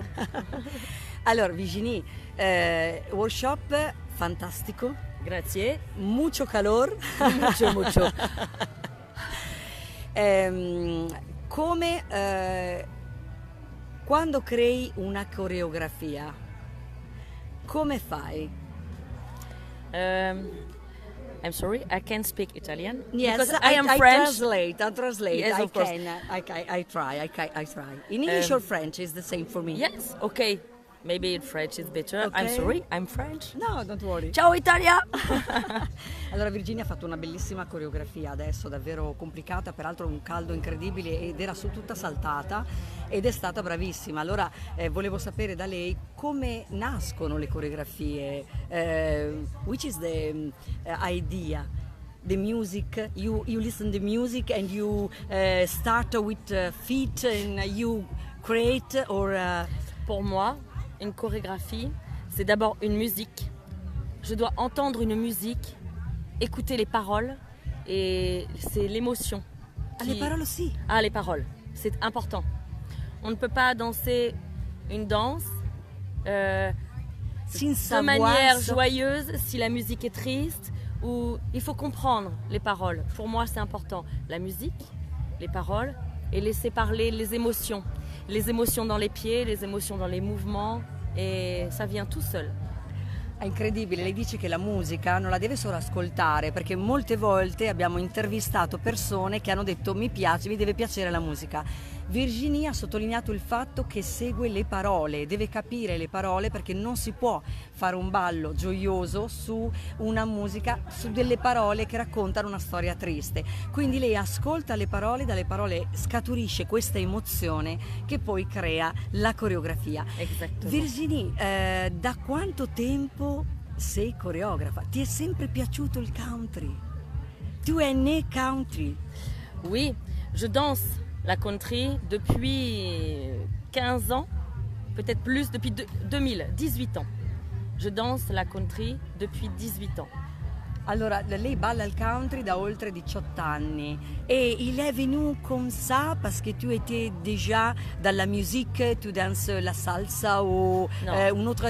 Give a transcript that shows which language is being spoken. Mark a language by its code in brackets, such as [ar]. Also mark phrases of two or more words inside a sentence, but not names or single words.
[it] Allora Virginie, workshop fantastico. Grazie. [es] Mucho calor. Mucho. [it] Quando crei una coreografia, come fai? [en] I'm sorry, I can't speak Italian. Yes, because I am French. I translate. Yes, of course. I try. In English or French is the same for me. Yes, okay. Maybe in French is better. Okay. I'm sorry, I'm French. No, don't worry. [it] Ciao Italia! Allora Virginia ha fatto una bellissima coreografia adesso, davvero complicata, peraltro un caldo incredibile ed era tutta saltata ed è stata bravissima. Allora volevo sapere da lei come nascono le coreografie, [en] which is the idea? The music, you listen to music and you start with feet and you create or... [fr] Pour moi, une chorégraphie, c'est d'abord une musique. Je dois entendre une musique, écouter les paroles et c'est l'émotion. Les paroles aussi. Ah, les paroles, c'est important. On ne peut pas danser une danse de manière joyeuse si la musique est triste ou il faut comprendre les paroles. Pour moi, c'est important. La musique, les paroles et laisser parler les émotions. Les émotions dans les pieds, les émotions dans les mouvements e ça vient tout seul. [it] È incredibile, lei dice che la musica non la deve solo ascoltare, perché molte volte abbiamo intervistato persone che hanno detto mi piace, mi deve piacere la musica. Virginie ha sottolineato il fatto che segue le parole, deve capire le parole perché non si può fare un ballo gioioso su una musica, su delle parole che raccontano una storia triste. Quindi lei ascolta le parole, dalle parole scaturisce questa emozione che poi crea la coreografia. Virginie, da quanto tempo sei coreografa? Ti è sempre piaciuto il country? [fr] Tu es né country? Oui, je danse la country depuis 15 ans, peut-être plus, depuis 2000, 18 ans. Je danse la country depuis 18 ans. [it] Allora, lei balla il country da oltre 18 anni [fr] et il est venu comme ça parce que tu étais déjà dans la musique, tu danses la salsa ou une autre...